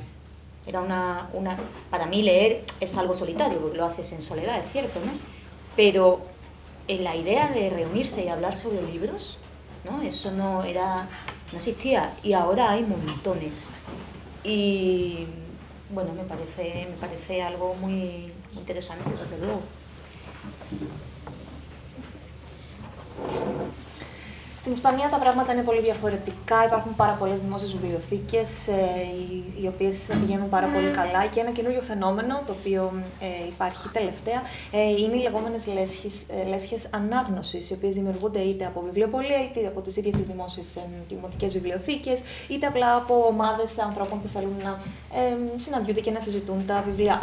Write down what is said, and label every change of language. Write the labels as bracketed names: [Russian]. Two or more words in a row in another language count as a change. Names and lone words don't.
[Spanish] Era para mí leer es algo solitario, porque lo haces en soledad, es cierto, ¿no? Pero en la idea de reunirse y hablar sobre libros, ¿no? Eso no existía, y ahora hay montones. Y bueno, me parece algo muy interesante, desde luego. [Greek] Στην Ισπανία τα πράγματα είναι πολύ διαφορετικά. Υπάρχουν πάρα πολλές δημόσιες βιβλιοθήκες, οι οποίες πηγαίνουν πάρα πολύ καλά. Και ένα καινούριο φαινόμενο, το οποίο υπάρχει τελευταία, είναι οι λεγόμενες λέσχες ανάγνωσης, οι οποίες δημιουργούνται είτε από βιβλιοπωλεία, είτε από τις ίδιες τις δημόσιες δημοτικές βιβλιοθήκες, είτε απλά από ομάδες ανθρώπων που θέλουν να συναντιούνται και να συζητούν τα βιβλία.